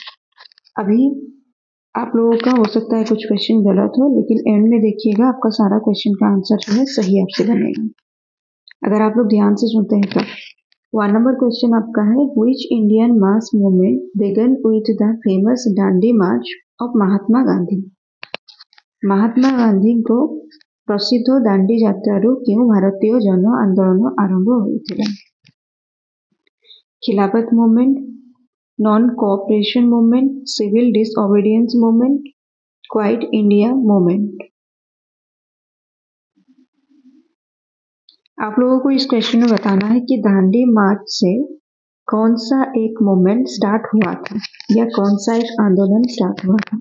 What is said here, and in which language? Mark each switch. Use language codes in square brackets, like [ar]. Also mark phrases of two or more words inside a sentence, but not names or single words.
[hi] अभी आप लोगों का हो सकता है कुछ क्वेश्चन गलत हो, लेकिन एंड में देखिएगा आपका सारा क्वेश्चन का आंसर जो है सही आपसे बनेगा, अगर आप लोग ध्यान से सुनते हैं तो। 1 नंबर क्वेश्चन आपका है, [en] Which Indian mass movement began with the famous Dandi March of Mahatma Gandhi. [hi] महात्मा गांधी को प्रसिद्ध दांडी [or] ଯାତ୍ରାରୁ କେଉଁ ଭାରତୀୟ ଜନ ଆନ୍ଦୋଳନ ଆରମ୍ଭ ହୋଇଥିଲା? [en] Khilafat Movement, Non Cooperation Movement, Civil Disobedience Movement, Quit India Movement. [hi] आप लोगों को इस क्वेश्चन में बताना है कि दांडी मार्च से कौन सा एक मूवमेंट स्टार्ट हुआ था या कौन सा एक आंदोलन स्टार्ट हुआ था।